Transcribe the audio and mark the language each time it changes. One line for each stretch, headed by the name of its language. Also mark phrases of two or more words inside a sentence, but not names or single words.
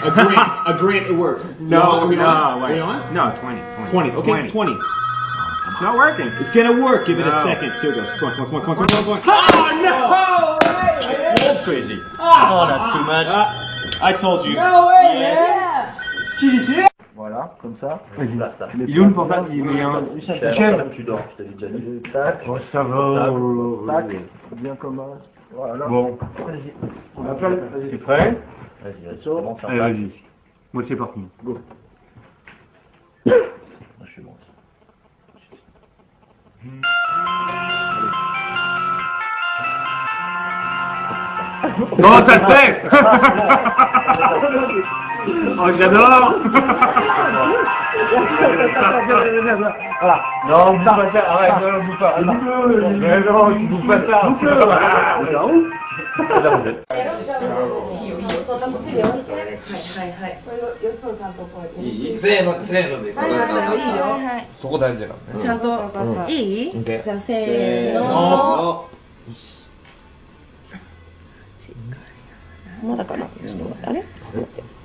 English: A grant, it works. No, Are we on? wait. Are we on? No, 20. 20. Okay, 20. It's not working. It's gonna work. Give it a No. second. Here it goes. Come on, come on, come on, come on, come on. Oh no! That's crazy. Oh, that's too much. I told you. No way, Yes.
French: Voilà, comme ça. Il est où le portable? Il est un... Michel, tu dors, je t'avais déjà dit. Tac. Oh, ça va. Tac. Bien commence. Voilà. Bon. Vas-y. On appelle. Tu prêt? Vas-y, commence. Allez, vas-y. Moi, c'est parti. Go. Moi, je suis bon. Non, ça le fait! Oh, j'adore! Voilà. Non, on bouge pas ça. Arrête, non, on bouge pas. Mais non, tu bouges pas ça.
Japanese: せーの、せーので。そこ大事だから。ちゃんといい？じゃあせーの。の。まだかな。ちょっと待って。あれ？ちょっと待って。